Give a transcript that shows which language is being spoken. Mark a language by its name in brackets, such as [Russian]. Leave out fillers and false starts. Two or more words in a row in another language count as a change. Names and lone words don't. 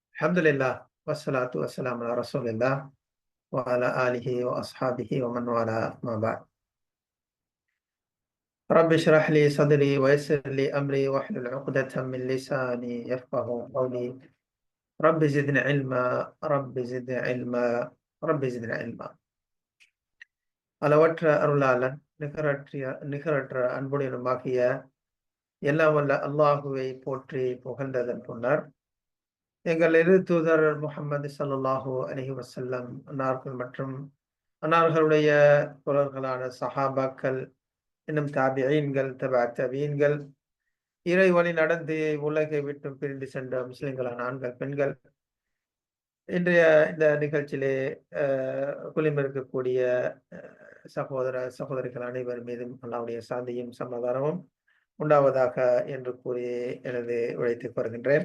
[Arabic] الحمد لله والصلاة والسلام على رسول الله وعلى آله وأصحابه ومن والاه أما بعد. رب اشرح لي صدري ويسر لي أمري واحلل عقدة من لساني يفقهوا قولي. رب زدني علما رب زدني علما رب زدني علما, Rabbi zidni ilma. [Tamil] அளவற்ற அருளாளன் நிகரற்ற அன்புடையனுமாகிய எல்லாம் வல்ல அல்லாஹுவை போற்றி புகழ்ந்ததன் பின்னர் எங்கள் இரு தூதர் முஹம்மது [Arabic] صلى الله عليه وسلم [Tamil] அன்னார்கள் மற்றும் அன்னார்களுடைய தோழர்களான சஹாபாக்கள், இன்னும் தாபிஈன்கள், தபீன்கள், இறை வழி நடந்து உலகை விட்டு பிரிந்து சென்ற முஸ்லிம்களான ஆண்கள், பெண்கள், இன்றைய இந்த நிகழ்ச்சியிலே குளிமிருக்கக்கூடிய சகோதர சகோதரிகள் அனைவர் மீதும் அல்லாஹ்வுடைய சாந்தியும் சமாதானமும் உண்டாவதாக என்று கூறி எனது உழைத்துக் வருகின்றேன்.